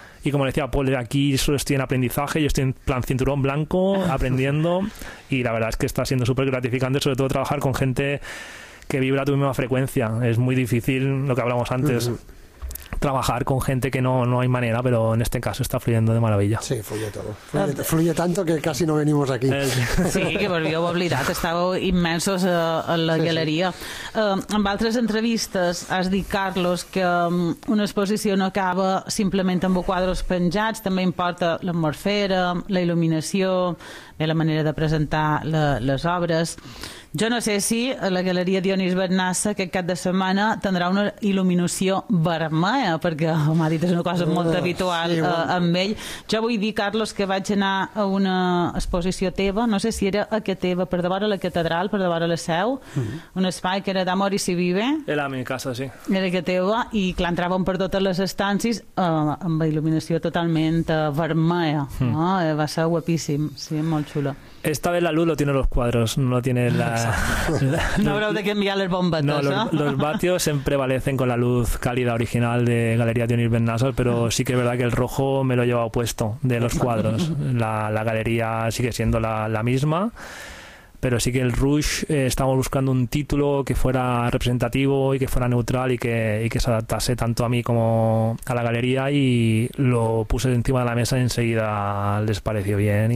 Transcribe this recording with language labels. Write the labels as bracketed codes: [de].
[es] Y como decía Paul, aquí solo estoy en aprendizaje, yo estoy en plan cinturón blanco, aprendiendo. Y la verdad es que está siendo súper gratificante, sobre todo trabajar con gente que vibra a tu misma frecuencia. Es muy difícil lo que hablamos antes, trabajar con gente que no hay manera, pero en este caso está fluyendo de maravilla. Sí, fluye todo. Fluye tanto que casi no venimos aquí. Sí, que pues [ca] jo, oblidat, estàveu immensos a la galeria. Amb altres entrevistes has dit, Carlos, que una exposició no acaba simplement amb quadres penjats, també importa l'atmosfera, la il·luminació, la manera de presentar les obres. Jo no sé si a la Galeria Dionís Bernassa aquest cap de setmana tindrà una il·luminació vermella, perquè m'ha dit, és una cosa molt habitual amb ell. Jo vull dir, Carlos, que vaig anar a una exposició teva, no sé si era a que teva, per davant a la catedral, per davant a la Seu, un espai que era d'Amor i si vive. [es] Era a mi casa, sí. [ca] Era a que teva, i clar, entraven per totes les estances amb il·luminació totalment vermella. Va ser guapíssim, sí, molt xula. [es] Esta vez la luz lo tiene los cuadros, no lo tiene la... No habrá de que enviar las bombas. No, los vatios se prevalecen con la luz cálida original de Galería Dionís Bernassa, pero sí que es verdad que el rojo me lo he llevado puesto de los cuadros. La galería sigue siendo la misma, pero sí que el rouge, estamos buscando un título que fuera representativo y que fuera neutral y que se adaptase tanto a mí como a la galería, y lo puse encima de la mesa y enseguida les pareció bien.